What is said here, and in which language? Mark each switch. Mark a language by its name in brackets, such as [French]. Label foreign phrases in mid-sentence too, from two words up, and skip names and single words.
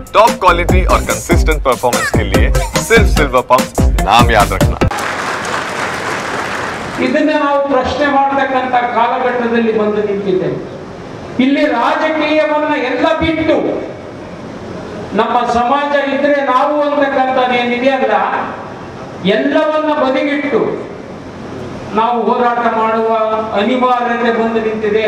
[English] top quality [Hindi] और [English] consistent performance [Hindi] के लिए सिर्फ सिल्वर पंप नाम याद रखना। [Kannada] ಇದನ್ನ ನಾವು ಪ್ರಶ್ನೆ ಮಾಡತಕ್ಕಂತ ಕಾಲಘಟ್ಟದಲ್ಲಿ ಬಂದು ನಿಂತಿದ್ದೇವೆ. ಇಲ್ಲಿ ರಾಜಕೀಯವನ್ನ ಎಲ್ಲ ಬಿಟ್ಟು ನಮ್ಮ ಸಮಾಜ ಇದ್ರೆ ನಾವು ಅಂತಕ್ಕಂಥದ್ದೇನಿದೆಯಲ್ಲ ಎಲ್ಲವನ್ನ ಬದಿಗಿಟ್ಟು ನಾವು ಹೋರಾಟ ಮಾಡುವ ಅನಿವಾರ್ಯತೆ ಬಂದು ನಿಂತಿದೆ.